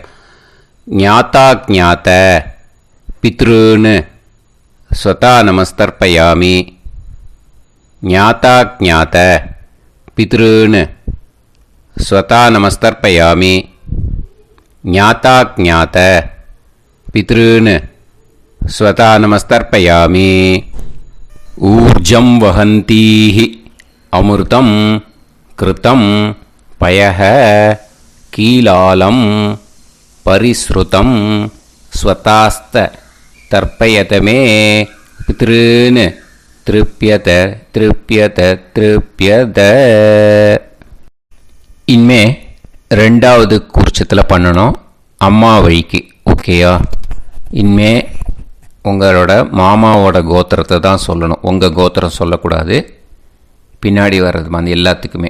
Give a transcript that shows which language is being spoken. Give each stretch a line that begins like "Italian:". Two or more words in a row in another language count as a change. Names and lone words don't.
Sanskrit: ज्ञाता ज्ञात पितॄन् स्वधा नमस्तर्पयामि. ज्ञाता ज्ञात पितॄन् स्वधा नमस्तर्पयामि. ज्ञाता ज्ञात पितॄन् स्वधा नमस्तर्पयामि. ऊर्जं वहन्तीः अमृतं घृतं पयः कीलालं परिस्रुतम् स्वधास्थ तर्पयतमे पितॄन् तृप्यत तृप्यत तृप्यत.
Tamil: இனிமே 2வது கூர்ச்சத்தில் பண்ணணும், அம்மா வழிக்கு. ஓகேயா? இனிமே உங்களோட மாமாவோட கோத்திரத்தை தான் சொல்லணும். உங்கள் கோத்திரம் சொல்லக்கூடாது, பின்னாடி வர்றது மாதிரி எல்லாத்துக்குமே.